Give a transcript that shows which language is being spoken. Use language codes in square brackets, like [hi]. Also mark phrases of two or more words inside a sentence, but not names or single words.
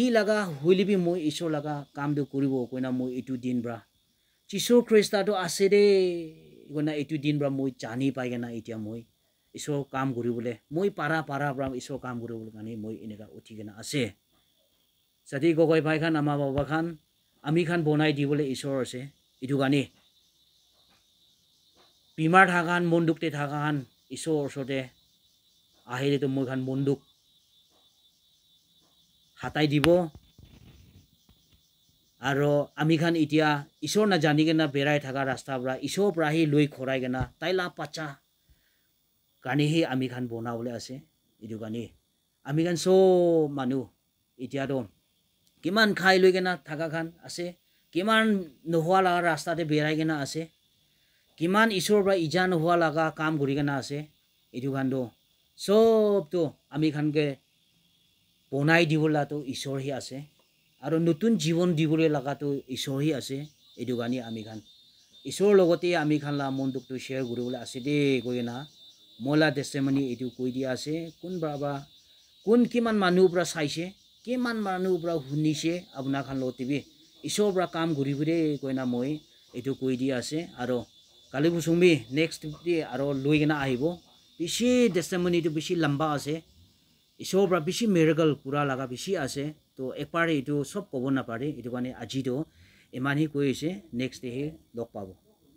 [nag] laga huilibi moi isor laga kam do kuribo koina moi itu din bra jisu krista do ase de koina itu din bra moi jani paigena itia moi isor kam guribole moi para bra isor kam guribole kani moi inika uthigena ase sati gogoi bhai khan ama baba khan ami khan bonai dibole isor ase idu gani bimar thakan monduk te thakan isor sote ahile to moi khan monduk hatai dibo aro ami khan itia isor na jani gena berai thaka rasta bra isor prahi loi khorai gena taila pacha kani hi ami khan bonawole ase idu gani ami khan so manu itia do kiman khai loi gena thaka khan ase kiman nohwa laga rasta te berai gena ase kiman isor bra ija nohwa laga kam guri gena ase idu khan do sob to ami khan ke bonai dibola to isor hi ase aro nutun jibon dibole laga to isor hi ase idu gani ami khan isor logote ami khan la monduk to share guribole ase de koina mola testimony idu koi dia ase kun baba kun kiman manu bra saise kiman manu bra hunise abuna khan lo tv isor bra kam guribure koina moi etu koi dia ase aro kali busungbi [en] next day [nag] aro loigena ahibo bishi testimony to bishi lamba ase isor bra bishi miracle pura laga bishi ase to ekpare etu sob kobo na pare etu kane aji do emani koi ase [en] next day [nag] log pabo